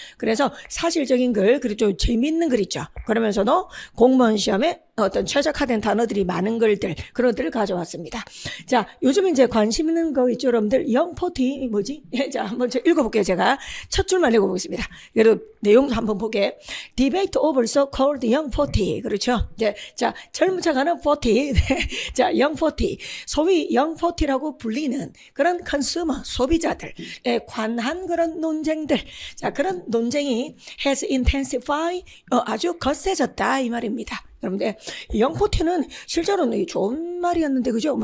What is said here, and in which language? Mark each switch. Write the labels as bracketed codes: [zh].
[ko] 그래서 사실적인 글, 그리고 좀 재밌는 글 있죠. 그러면서도 공무원 시험에 어떤 최적화된 단어들이 많은 글들, 그런 것들을 가져왔습니다. 자, 요즘 이제 관심 있는 거 있죠, 여러분들? 영포티, 뭐지? 자, 한번 읽어볼게요, 제가. 첫 줄만 읽어보겠습니다. 그리고 내용도 한번 보게. [en] Debate over so-called young 40. [ko] 그렇죠? 자, 젊은 척하는 40. 자, young 40. 소위 young 40라고 불리는 그런 컨슈머, 소비자들, 관한 그런 논쟁들. 자, 그런 논쟁이 [en] has intensified, [ko] 아주 거세졌다, 이 말입니다. 여러분들, 영포티는 실제로는 좋은 말이었는데, 그죠?